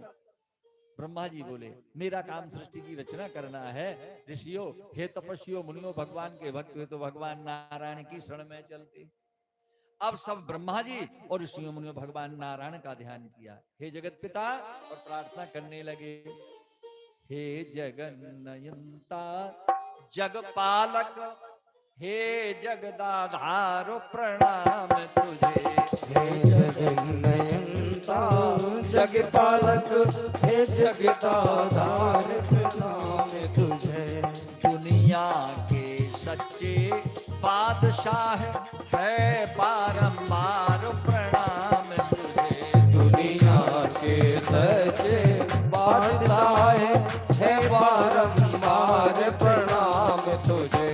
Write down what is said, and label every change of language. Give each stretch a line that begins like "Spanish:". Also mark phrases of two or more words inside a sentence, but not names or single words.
Hindi: ब्रह्मा जी बोले, मेरा काम सृष्टि की रचना करना है। ऋषियों, हे तपस्वियों मुनियों, भगवान के भक्त हुए तो भगवान नारायण की शरण में चलते। अब सब ब्रह्मा जी और ऋषियों मुनियों भगवान नारायण का ध्यान किया, हे जगत पिता, और प्रार्थना करने लगे, हे जगन्नयंता जगपालक, हे जगदाधार प्रणाम तुझे। हे जगन्नयंता जगपालक, हे जगदाधार प्रणाम तुझे। दुनिया के सच्चे बादशाह है बारंबार प्रणाम तुझे। दुनिया के सच्चे बादशाह है बारंबार प्रणाम तुझे।